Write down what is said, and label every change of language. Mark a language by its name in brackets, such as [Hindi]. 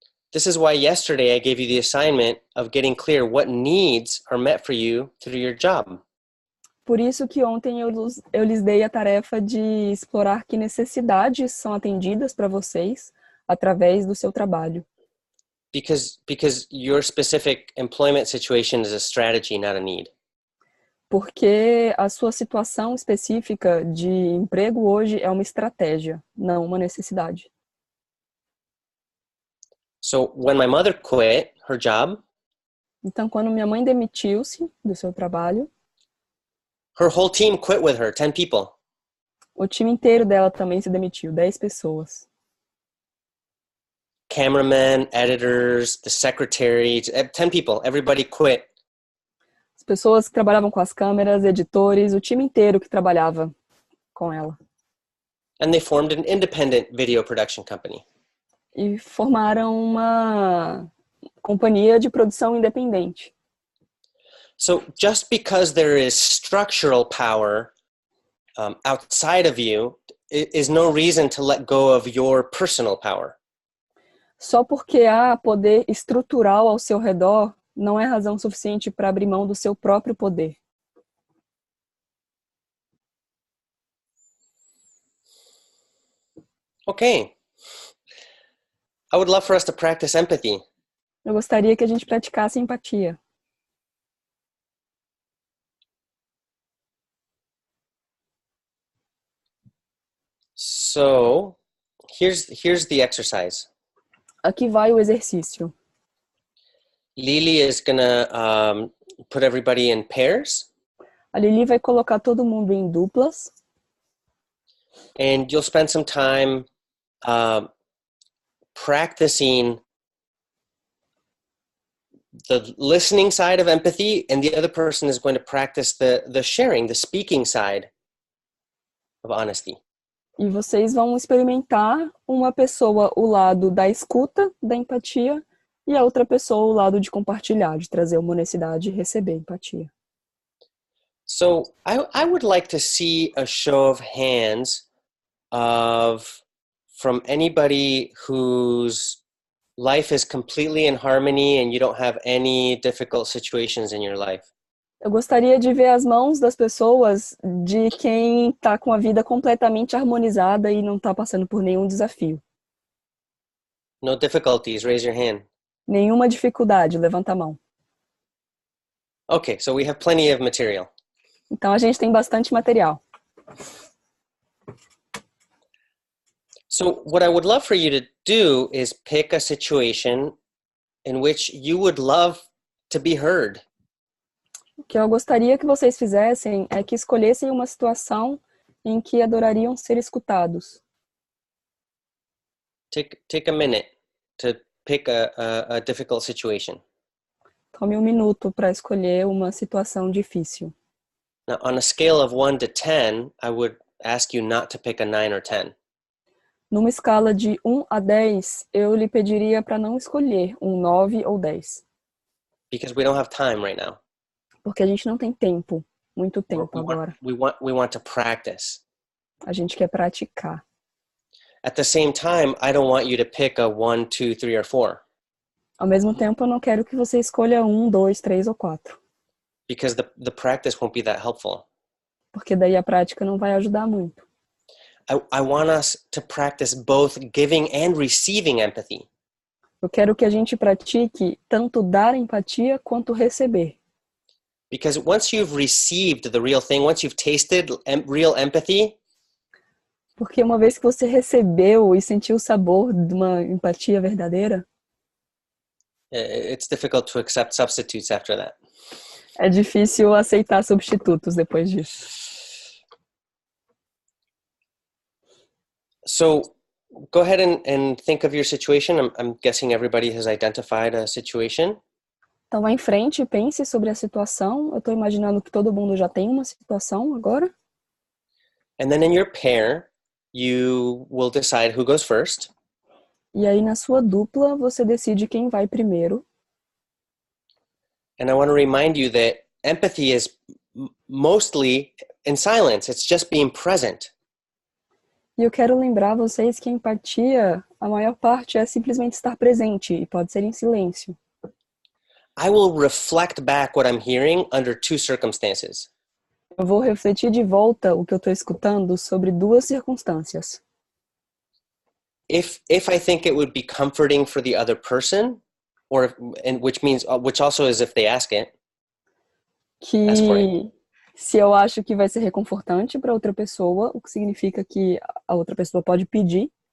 [English] This is why yesterday I gave you the assignment of getting clear what needs are met for you through your job. [Portuguese] Por isso que ontem eu lhes dei a tarefa de explorar que necessidades são atendidas para vocês através do seu trabalho. [English] Because your specific employment situation is a strategy, not a need. [Portuguese] Porque a sua situação específica de emprego hoje é uma estratégia, não uma necessidade. [English] So when my mother quit her job, [Portuguese] então quando minha mãe demitiu-se do seu trabalho, [English] her whole team quit with her, 10 people. [Portuguese] O time inteiro dela também se demitiu, 10 pessoas. [English] Cameramen, editors, the secretary, 10 people, everybody quit. [Portuguese] As pessoas que trabalhavam com as câmeras, editores, o time inteiro que trabalhava com ela. [English] And they formed an independent video production company. [Portuguese] E formaram uma companhia de produção independente. [English] So just because there is structural power outside of you is no reason to let go of your personal power. [Portuguese] Só porque há poder estrutural ao seu redor não é razão suficiente para abrir mão do seu próprio poder. [English] Okay. I would love for us to practice empathy. [Portuguese] Eu gostaria que a gente praticasse empatia. [English] So, here's the exercise. [Portuguese] Aqui vai o exercício. [English] Lily is gonna put everybody in pairs. [Portuguese] A Lili vai colocar todo mundo em duplas. [English] And you'll spend some time practicing the listening side of empathy, and the other person is going to practice the sharing, the speaking side of honesty. [Portuguese] E vocês vão experimentar uma pessoa o lado da escuta, da empatia, e a outra pessoa o lado de compartilhar, de trazer uma honestidade e receber empatia. [English] So I would like to see a show of hands from anybody whose life is completely in harmony and you don't have any difficult situations in your life. [Portuguese] Eu gostaria de ver as mãos das pessoas de quem está com a vida completamente harmonizada e não está passando por nenhum desafio. [English] No difficulties, raise your hand. [Portuguese] Nenhuma dificuldade, levanta a mão. [English] Okay, so we have plenty of material. [Portuguese] Então a gente tem bastante material. [English] So what I would love for you to do is pick a situation in which you would love to be heard. [Portuguese] O que eu gostaria que vocês fizessem é que escolhessem uma situação em que adorariam ser escutados. [English] Take a minute to pick a difficult situation. [Portuguese] Tome 1 minuto para escolher uma situação difícil. [English] Now, on a scale of 1 to 10, I would ask you not to pick a 9 or 10. [Portuguese] Numa escala de 1 a 10, eu lhe pediria para não escolher um 9 ou 10. [English] Because we don't have time right now. [Portuguese] Porque a gente não tem tempo, muito tempo agora. [English] We want to practice. [Portuguese] A gente quer praticar. [English] At the same time, I don't want you to pick a 1, 2, 3, or 4. [Portuguese] Ao mesmo tempo, eu não quero que você escolha 1, 2, 3 ou 4. [English] Because the practice won't be that helpful. [Portuguese] Porque daí a prática não vai ajudar muito. [English] I want us to practice both giving and receiving empathy. [Portuguese] Eu quero que a gente pratique tanto dar empatia quanto receber. [English] Because once you've received the real thing, once you've tasted real empathy, [Portuguese] porque uma vez que você recebeu e sentiu o sabor de uma empatia verdadeira, [English] it's difficult to accept substitutes after that. [Portuguese] É difícil aceitar substitutos depois disso. [English] So go ahead and think of your situation. I'm guessing everybody has identified a situation. [Portuguese] Então vá em frente e pense sobre a situação. Eu estou imaginando que todo mundo já tem uma situação agora. [English] And then in your pair, you will decide who goes first. [Portuguese] E aí na sua dupla, você decide quem vai primeiro. [English] And I want to remind you that empathy is mostly in silence. It's just being present. [Portuguese] E eu quero lembrar vocês que a empatia, a maior parte é simplesmente estar presente e pode ser em silêncio. [English] I will reflect back what I'm hearing under 2 circumstances. [Portuguese] Eu vou refletir de volta o que eu estou escutando sobre 2 circunstâncias. [English] If I think it would be comforting for the other person, which also is if they ask it. Ask for it. [Portuguese] Que se eu acho que vai ser reconfortante para outra pessoa, o que significa que a outra pessoa pode pedir.